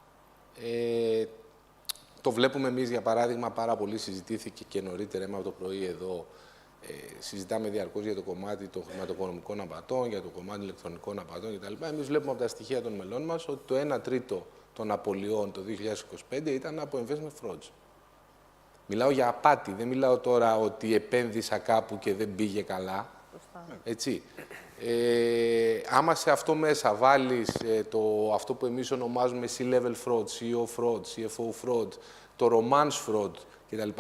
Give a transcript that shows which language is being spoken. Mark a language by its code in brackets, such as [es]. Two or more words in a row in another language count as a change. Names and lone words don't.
[el] Το βλέπουμε εμείς, για παράδειγμα, πάρα πολύ συζητήθηκε και νωρίτερα από το πρωί εδώ. Συζητάμε διαρκώς για το κομμάτι των χρηματοοικονομικών απατών, για το κομμάτι ηλεκτρονικών απατών κτλ. Εμείς βλέπουμε από τα στοιχεία των μελών μας ότι το 1/3 των απολειών το 2025 ήταν από [en] investment frauds. [el] Μιλάω για απάτη, δεν μιλάω τώρα ότι επένδυσα κάπου και δεν πήγε καλά. Έτσι. Άμα σε αυτό μέσα βάλεις αυτό που εμείς ονομάζουμε [en] C-level fraud, CEO fraud, CFO fraud, [el] το [en] romance fraud [el] κτλ.